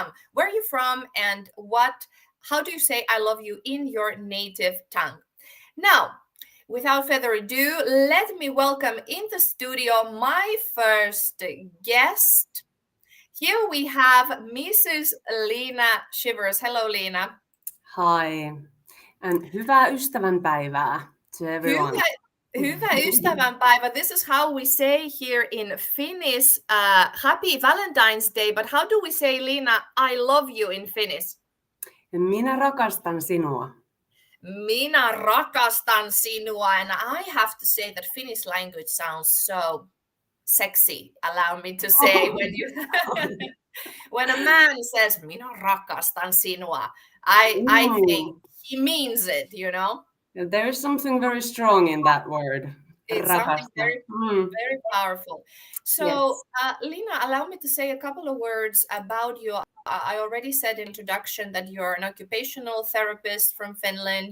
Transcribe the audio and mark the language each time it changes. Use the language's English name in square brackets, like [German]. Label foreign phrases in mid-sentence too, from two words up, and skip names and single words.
[English] Where are you from, and how do you say I love you in your native tongue? Now, without further ado, let me welcome in the studio my first guest. Here we have Mrs. Liina Shivers. Hello, Liina. Hi, and [Finnish] hyvää ystävänpäivää [English] to everyone. [Finnish] Hyvä ystävänpäivä. [English] This is how we say here in Finnish. Happy Valentine's Day, but how do we say, Liina, I love you in Finnish? [Finnish] Minä rakastan sinua. Minä rakastan sinua, [English] and I have to say that Finnish language sounds so sexy. Allow me to say when a man says [Finnish] minä rakastan sinua, [English] I think he means it, you know. There is something very strong in that word. It's something very powerful. So, yes. Liina, allow me to say a couple of words about you. I already said in introduction that you're an occupational therapist from Finland.